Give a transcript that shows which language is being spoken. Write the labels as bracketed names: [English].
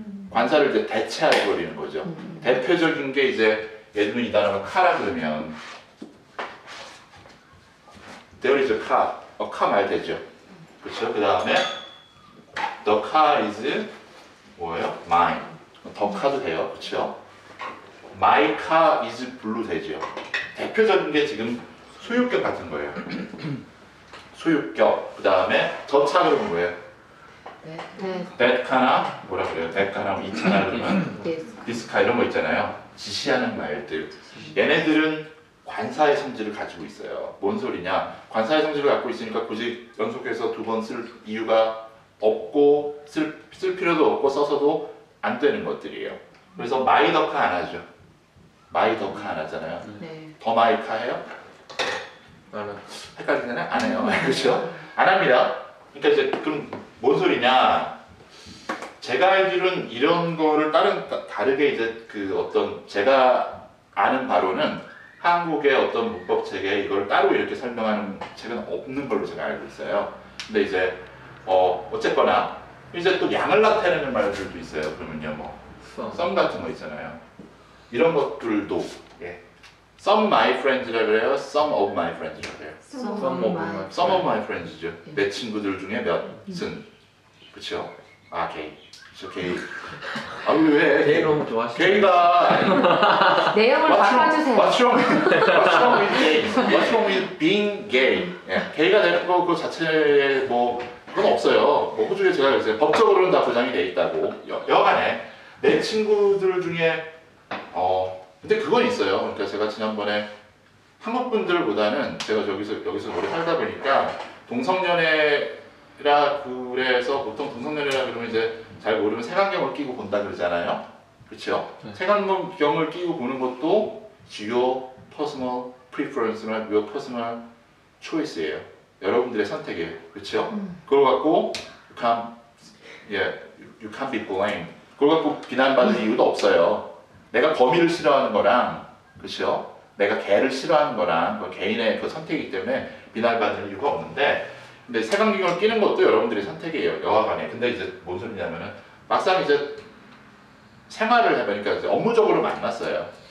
[Korean] 관사를 이제 대체해버리는 거죠. 대표적인 게 이제 예를 들면 이 단어가 카라 그러면 [English] there is a car. car [Korean] 말 되죠. 그렇죠? 그 다음에 [English] the car is [Korean] 뭐예요? mine. 더 카도 돼요. 그렇죠? [English] my car is blue 되죠. [Korean] 대표적인 게 지금 소유격 같은 거예요. 소유격. 그 다음에 더 차 그러면 뭐예요? 네. that car나 뭐라 그래요? that car나 이 차나 그러면 네. this car 이런 거 있잖아요. 지시하는 말들. 얘네들은 관사의 성질을 가지고 있어요. 뭔 소리냐? 관사의 성질을 갖고 있으니까 굳이 연속해서 두 번 쓸 이유가 없고 쓸 필요도 없고 써서도 안 되는 것들이에요. 그래서 마이 더카 안 하죠. 마이 더카 안 하잖아요. 네. 더 마이 카 해요? 헷갈리잖아요? 안 해요. 그렇죠? 안 합니다. 그러니까 이제 그럼 뭔 소리냐? 제가 알기로는 이런 거를 다르게 이제 그 어떤 제가 아는 바로는 한국의 어떤 문법 책에 이걸 따로 이렇게 설명하는 책은 없는 걸로 제가 알고 있어요. 근데 이제 어쨌거나 이제 또 양을 나타내는 말들도 있어요. 그러면요 뭐 some 같은 거 있잖아요. 이런 것들도 예. [English] some my friends라 그래요. some of my friends라 그래요. some of my friends죠. [Korean] 내 친구들 중에 몇은 그렇죠? 아 게이. 저 게이. 아 왜? 게이 너무 좋아하시죠? 게이가 내용을 바꿔주세요. [English] What's wrong with gay? What's wrong with being gay? [Korean] 예, 게이가 되는 거 그 자체에 뭐 그건 없어요. 뭐 호주에 제가 그랬어요. 법적으로는 다 보장이 돼 있다고. 여간에 내 친구들 중에 근데 그건 있어요. 그러니까 제가 지난번에 한국 분들보다는 제가 여기서 오래 살다 보니까 동성연애라 그래서 보통 동성연애라 그러면 이제 잘 모르면 색안경을 끼고 본다 그러잖아요. 그렇죠? 네. 색안경을 끼고 보는 것도 [English] your personal preference [Korean] 나 [English] your personal choice [Korean] 예요. 여러분들의 선택이에요. 그렇죠? 그걸 갖고 [English] you can't be blamed. [Korean] 그걸 갖고 비난받을 이유도 없어요. 내가 거미를 싫어하는 거랑 그렇죠? 내가 개를 싫어하는 거랑 그 개인의 그 선택이기 때문에 비난받을 이유가 없는데 근데 색안경을 끼는 것도 여러분들의 선택이에요. 여하간에. 근데 이제 뭔 소리냐면은 막상 이제 생활을 해보니까 이제 업무적으로 만났어요.